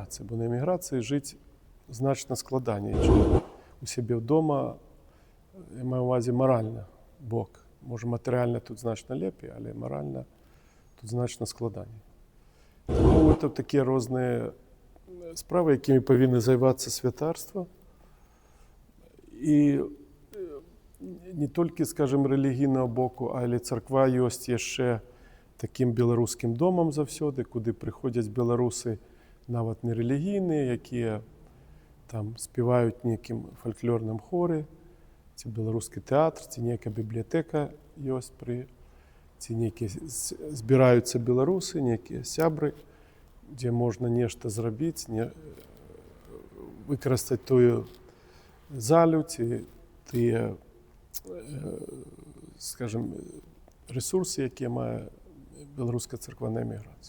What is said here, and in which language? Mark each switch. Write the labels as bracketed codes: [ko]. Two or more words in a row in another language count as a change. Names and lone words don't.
[uk] Бо на еміграції жити значно складніше, ніж у себе вдома, я маю на увазі морально, Бог. Може, матеріально тут значно ліпше, але морально тут значно складніше. Тому це такі різні справи, якими повинні займатися святарство. [be] І не толькі, скажем, рэлігійнага боку, але царква ёсць яшчэ такім беларускім домам заўсёды, куды прыходзяць беларусы нават не рэлігійныя, якія там спяваюць нейкім фальклорным хоры, ці беларускі тэатр, ці нейкая бібліятэка ёсць ці нейкія збіраюцца беларусы, нейкія сябры, дзе можна нешта зрабіць, выкарыстаць тую залю ці тыя, скажем, ресурсы, якія мае беларуская царкваная эміграцыя.